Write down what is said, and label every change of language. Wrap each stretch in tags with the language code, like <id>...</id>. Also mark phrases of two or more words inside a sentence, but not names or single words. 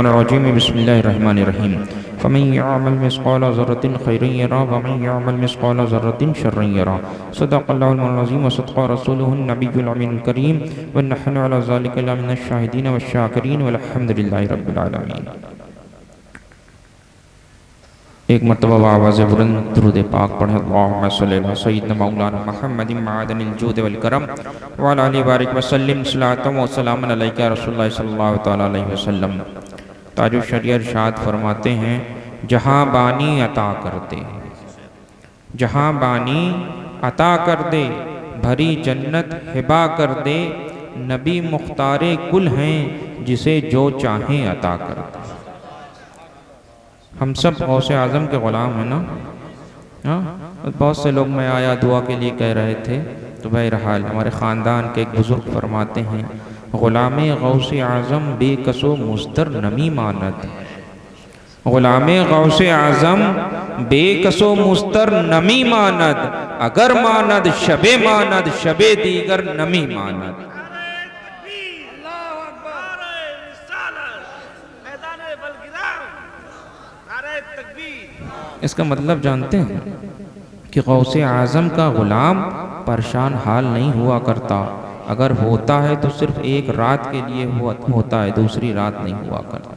<ar>الرجيم بسم الله الرحمن الرحيم فمن يعمل مثقال ذرة خيرا يره ومن يعمل مثقال ذرة شرا يره صدق الله العظيم وصدق رسوله النبي الأمين الكريم ونحن على ذلك لمن الشاهدين والشاكرين والحمد لله رب العالمين۔</ar> <ur>ایک مرتبہ آواز بلند درود پاک پڑھیں،</ur> <ar>اللہم صلی علی سیدنا مولانا محمد معدن الجود والکرم وعلی آلہ بارک وسلم صلاۃ و سلام علیک رسول اللہ صلی اللہ علیہ وسلم۔</ar> <ur>تاج الشریعہ ارشاد فرماتے ہیں، جہاں بانی عطا کر دے، جہاں بانی عطا کر دے، بھری جنت ہبا کر دے، نبی مختار کل ہیں جسے جو چاہیں عطا کر دے۔ ہم سب غوث اعظم کے غلام ہیں نا؟ بہت سے لوگ میں آیا دعا کے لیے کہہ رہے تھے، تو بہرحال ہمارے خاندان کے ایک بزرگ فرماتے ہیں،</ur> <fa>غلام غوث اعظم بے کس و مضطر نمی ماند، غلام غوث اعظم بے کس و مضطر نمی ماند، اگر ماند شب ماند شب دیگر نمی ماند۔</fa> <ur>اس کا مطلب جانتے ہیں کہ غوث اعظم کا غلام پریشان حال نہیں ہوا کرتا، اگر ہوتا ہے تو صرف ایک رات کے لیے ہوتا ہے، دوسری رات نہیں ہوا کرتا۔</ur>